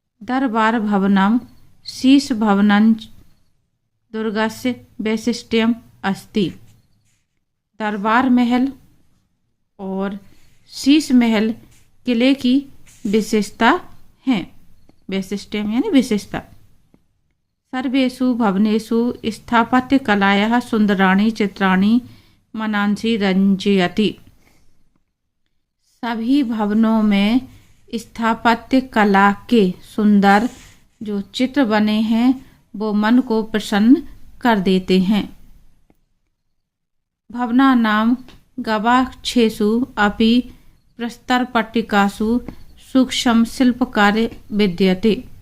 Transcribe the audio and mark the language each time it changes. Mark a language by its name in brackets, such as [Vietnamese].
[Sanskrit] दरबार भवनम शीश भवनं दुर्गस्य वैशिष्ट्यम अस्ति। [Hindi] दरबार महल और शीश महल किले की विशेषता है। वैशिष्ट्यम यानी विशेषता। [Sanskrit] सर्वेषु भवनेषु स्थापत्य कलायाः सुंदराणि चित्राणि मनांसि रंजयति। [Hindi] सभी भवनों में स्थापत्य कला के सुंदर जो चित्र बने हैं वो मन को प्रसन्न कर देते हैं। [Sanskrit] भवनानां गवाक्षेषु अपि प्रस्तर पट्टिकासु सूक्ष्म शिल्पकार्य विद्यते।